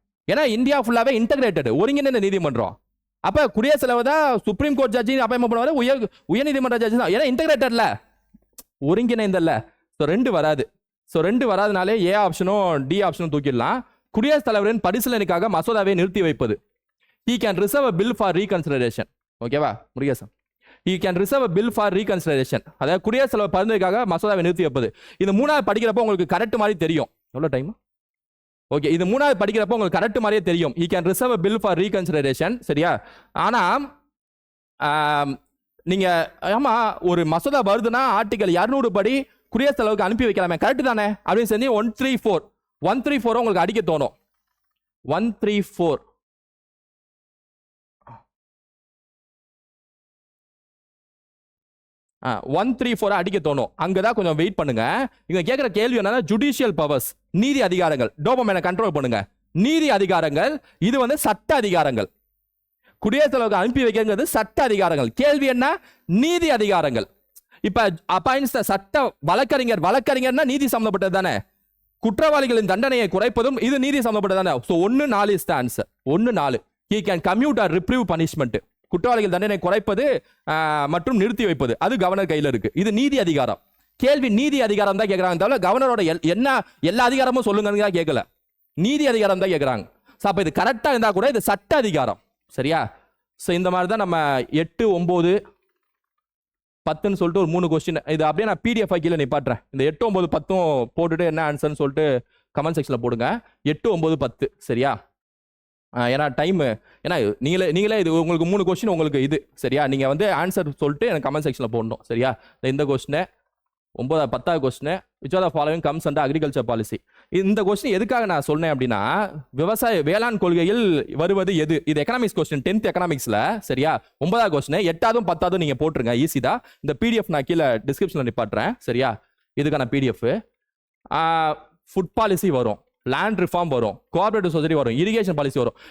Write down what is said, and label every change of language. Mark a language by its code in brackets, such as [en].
[ta] ஏன்னா இந்தியா ஃபுல்லாவே இன்டகிரேட்டட், ஒருங்கிணைந்த நீதிமன்றம். அப்ப குடியரசுத் தலைவர் தான் சுப்ரீம் கோர்ட் ஜட்ஜி அப்பாயின்மெண்ட் பண்ணுவாரு, உயர்நீதிமன்ற ஜட்ஜி தான். ஏன்னா இன்டகிரேட்டட்ல, ஒருங்கிணைந்தல்ல. ஸோ 2 வராது. ஸோ 2 வராதுனாலே ஏ ஆப்ஷனும் டி ஆப்ஷனும் தூக்கிடலாம். குடியரசுத் தலைவரின் பரிசீலனைக்காக மசோதாவை நிறுத்தி வைப்பது. [en] He can reserve a bill for reconsideration. [ta] ஓகேவா Murugesan? [en] He can reserve a bill for reconsideration. [ta] அதாவது குடியரசுத் தலைவர் பரிந்துரைக்காக மசோதாவை நிறுத்தி வைப்பது. இது 3வது படிக்கிறப்போ உங்களுக்கு கரெக்ட் மாதிரி தெரியும். எவ்வளவு டைம்? ஓகே, இது 3வது படிக்கிறப்போ உங்களுக்கு கரெக்ட் மாதிரியே தெரியும். [en] He can reserve a bill for reconsideration. [ta] சரியா? ஆனா நீங்க ஆமா ஒரு மசோதா வருதுன்னா ஆர்டிகல் 200 படி குடியரசுத் தலைவருக்கு அனுப்பி வைக்கலாமே, கரெக்ட் தானே அப்படின்னு சொல்லி 134 134 உங்களுக்கு அடிக்க தோணும். 134 134 அடிக்க தோணும். அங்கதான் கொஞ்சம் வெயிட் பண்ணுங்க. இங்க கேட்கிற கேள்வி என்னன்னா ஜுடிஷியல் பவர்ஸ், நீதி அதிகாரங்கள். டோபமைனை கண்ட்ரோல் பண்ணுங்க. நீதி அதிகாரங்கள் இது வந்து சட்ட அதிகாரங்கள். குடியரசுத் தலைவருக்கு அனுப்பி வைக்கிறது சட்ட அதிகாரங்கள். கேள்வி என்ன? நீதி அதிகாரங்கள். இப்ப அப்பாயின்ஸ் சட்ட வழக்கறிஞர், வழக்கறிஞர்னா நீதி சம்பந்தப்பட்டது தானே. குற்றவாளிகளின் தண்டனையை குறைப்பதும் இது நீதி சம்பந்தப்பட்டது தானே. [en] So 1-4 is the answer. 1-4 he can commute or reprieve punishment. [ta] குற்றவாளிகள் தண்டனை குறைப்பது மற்றும் நிறுத்தி வைப்பது அது கவர்னர் கையில் இருக்கு. இது நீதி அதிகாரம். கேள்வி நீதி அதிகாரம் தான் கேட்கறாங்க, தவிர கவர்னரோட என்ன எல்லா அதிகாரமும் சொல்லுங்க கேட்கல. நீதி அதிகாரம் தான் கேட்கறாங்க. அப்ப இது கரெக்டா இருந்தா கூட இது சட்ட அதிகாரம். சரியா? ஸோ இந்த மாதிரி தான் நம்ம 8, 9, 10ன்னு சொல்லிட்டு ஒரு 3 கொஸ்டின். இது அப்படியே நான் பிடிஎஃப் கீழே நிப்பாட்டுறேன். இந்த 8, 9, 10 போட்டுட்டு என்ன ஆன்சர்னு சொல்லிட்டு கமெண்ட் செக்ஷன்ல போடுங்க. 8, 9, 10. சரியா? ஏன்னா டைம், ஏன்னா நீங்களே இது உங்களுக்கு 3 கொஸ்டின் உங்களுக்கு இது. சரியா? நீங்க வந்து ஆன்சர் சொல்லிட்டு எனக்கு கமெண்ட் செக்ஷன்ல போடணும். சரியா? இந்த கொஸ்டின் 10வது question, [en] which are the following comes under agriculture policy. [ta] இந்த கொஸ்டின் எதுக்காக நான் சொன்னேன் அப்படின்னா, விவசாய வேளாண் கொள்கையில் வருவது எது? இது எக்கனாமிக்ஸ் கொஸ்டின் 10th எக்கனாமிக்ஸ்ல. சரியா? 9வது கொஸ்டின் 8வது 10வது நீங்க போட்டுருங்க. ஈஸி தான். இந்த பிடிஎஃப் நான் கீழே டிஸ்கிரிப்ஷன்ல நிப்பாட்டுறேன். சரியா? இதுக்கான பிடிஎஃப். ஃபுட் பாலிசி வரும், லேண்ட் ரிஃபார்ம் வரும், கோஆபரேட்டிவ் சொசைட்டி வரும், இரிகேஷன் பாலிசி வரும்.